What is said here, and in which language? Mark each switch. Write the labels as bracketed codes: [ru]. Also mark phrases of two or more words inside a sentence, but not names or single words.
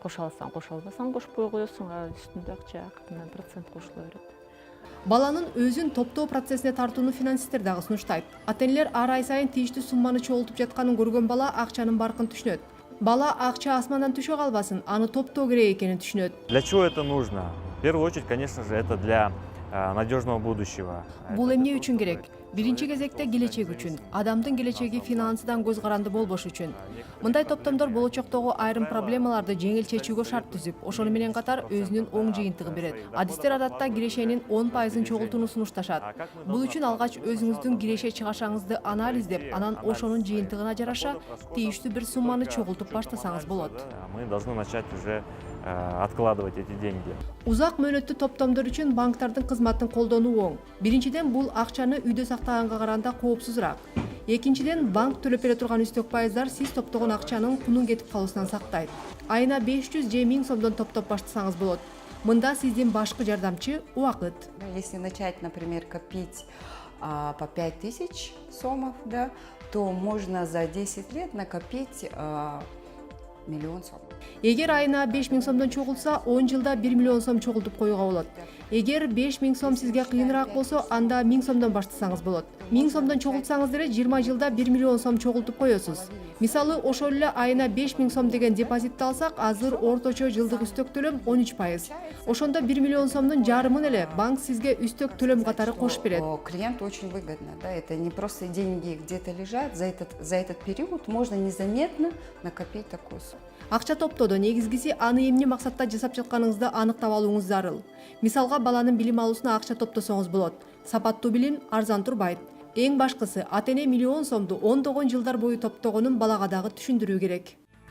[ky] Кошо алсаң, кошо албасаң кошпой коесуң, үстүндө акча акырынан процент кошула берет. Баланын өзүн топтоо процессине тартууну финансисттер дагы сунуштайт. Ата энелер ар ай сайын тийиштүү сумманы чогултуп жатканын көргөн бала акчанын баркын түшүнөт. Бала акча асмандан түшө калбасын, аны топтоо керек экенин түшүнөт. [ru] Для чего это нужно? В первую очередь, конечно же, это для надежного будущего. [ky] Бул эмне үчүн керек? Биринчи кезекте келечек үчүн, адамдын келечеги финансыдан көз каранды болбош үчүн. Мындай топтомдор болочоктогу айрым проблемаларды жеңил чечүүгө шарт түзүп, ошону менен катар өзүнүн оң жыйынтыгын берет. Адистер адатта кирешенин 10% чогултууну сунушташат. Бул үчүн алгач өзүңүздүн киреше чыгашаңызды анализдеп, анан ошонун жыйынтыгына жараша тийиштүү бир сумманы чогултуп баштасаңыз болот. [ru] Мы должны начать уже откладывать эти деньги. [ky] Узак мөөнөттүү топтомдор үчүн банктардын кызматын колдонуу оң. Биринчиден, бул акчаны үйдө сактаганга караганда коопсузураак. Экинчиден, банк төлөп бере турган үстөк пайыздар сиз топтогон акчанын кунун кетип калуусунан сактайт. Айына 500 же 1000 сомдон топтоп баштасаңыз болот. Мында сиздин башкы жардамчы убакыт. [ru] Если начать, например, копить по 5000 сомов, да, то можно за 10 лет накопить миллион сом. [ky] Эгер айына 5000 сомдон чогулса, 10 жылда 1 миллион сом чогултуп коюуга болот. Эгер 5000 сом сизге кыйыныраак болсо, анда 1000 сомдон баштасаңыз болот. 1000 сомдон чогултсаңыз деле 20 жылда 1 миллион сом чогултуп коесуз. Мисалы, ошол эле айына 5000 сом деген депозитти алсак, азыр орточо жылдык үстөк төлөм 13%. Ошондо 1 миллион сомдун жарымын эле банк сизге үстөк төлөм катары кошуп берет. [ru] Клиенту очень выгодно, да, это не просто деньги где-то лежат, за этот период можно незаметно накопить такую сумму. [ky] Акча топтоодо негизгиси аны эмне максатта жасап жатканыңызды аныктап алууңуз зарыл. Мисалга, баланын билим алуусуна акча топтосоңуз болот. Сапаттуу билим арзан турбайт. Эң башкысы, ата эне миллион сомду ондогон жылдар бою топтогонун балага дагы түшүндүрүү керек.